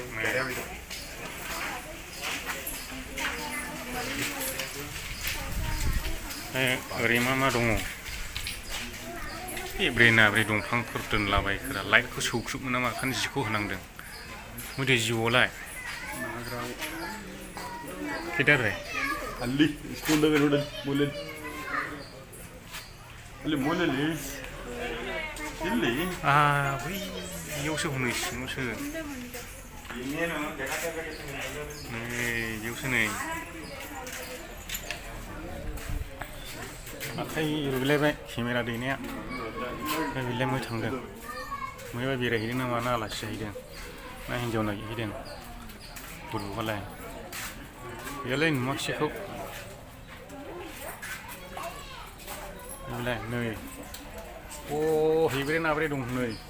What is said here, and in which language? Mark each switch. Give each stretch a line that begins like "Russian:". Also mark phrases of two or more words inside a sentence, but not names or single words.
Bodo: ओरै मा दङ एब्रे नाब्रे दंफांफोर दोनलाबायखोरा लाइटखौ सौख्रुबनो नामा ओंखायनो जिखौ होनांदों मैथो जिउआवलाय केदारे
Kannada: ಅಲ್ಲಿ ಇಸ್ಕೊಂಡಾಗ ನೋಡಿ ಮೂಲೆ ಅಲ್ಲಿ ಮೂಲೆಯಲ್ಲಿ ಇಲ್ಲಿ
Bodo: बैयावसो हनै सिङावसो बेयावसो नै आखाइ रुलायबाय केमेरा दैनाया ओमफ्राय बेलाय मै थांदों मैबा बेरायहैदों ना माना आलासि जाहैदों ना हिन्जाव नागिरहैदों बुरबुगालाय बेयालाय नुवाखिसैखौ बेलाय नै हेब्रे नाब्रे दं नै